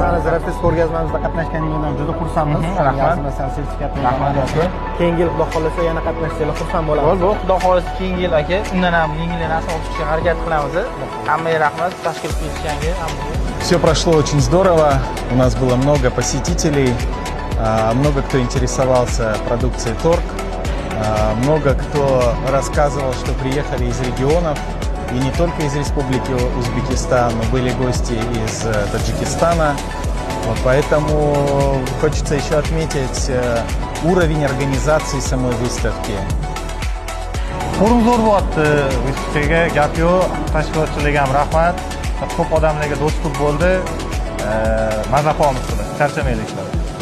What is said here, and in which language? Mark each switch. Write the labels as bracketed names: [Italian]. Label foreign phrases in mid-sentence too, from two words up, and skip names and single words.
[Uzbek] Agrofest ko'rgazmamizda qatnashganingizdan juda xursandmiz. Rahmat. Masalan, sertifikatni Rahmat. keyingi yil Xudo xohlasa yana qatnashsanglar xursand bo'lamiz. Bu Xudo xohlasa keyingi yil aka, undan ham yengil narsa olib chiqishga harakat qilamiz. Hammaga rahmat, tashkil qilishganga hammaga. [Russian] Все прошло очень здорово, у нас было много посетителей, много кто интересовался продукцией торг, много кто рассказывал, что приехали из регионов, и не только из Республики Узбекистан, но были гости из Таджикистана. Вот, поэтому хочется еще отметить уровень организации самой выставки. [Uzbek] Forum zo'r bo'lyapti. Выставkaga gap yo'q, tashkilotchilarga ham rahmat. Ko'p odamlarga do'stlik bo'ldi. Maza qilamiz, charchamaylik.